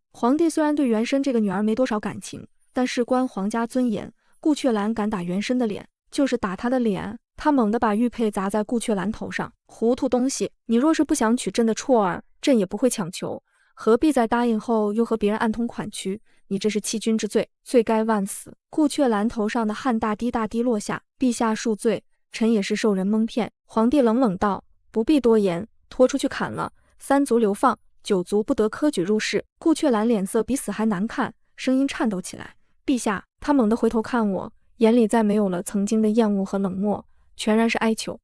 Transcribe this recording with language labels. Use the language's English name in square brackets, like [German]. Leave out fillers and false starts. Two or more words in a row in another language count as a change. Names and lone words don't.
[Chinese] 皇帝雖然對原身這個女兒沒多少感情，但事關皇家尊嚴，顧闕蘭敢打原身的臉，就是打他的臉。他猛地把玉佩砸在顧闕蘭頭上：“糊塗東西！你若是不想娶朕的綽兒，朕也不會強求，何必在答應後又和別人暗通款曲？你這是欺君之罪，罪該萬死。” 顧闕蘭頭上的汗大滴大滴落下：“陛下恕罪，臣也是受人蒙騙。” 皇帝冷冷道：“不必多言，拖出去砍了，3族流放，9族不得科舉入仕。”顧闕蘭臉色比死還難看， 聲音顫抖起來。陛下，他猛地回頭看我，眼裡再沒有了曾經的厭惡和冷漠，全然是哀求。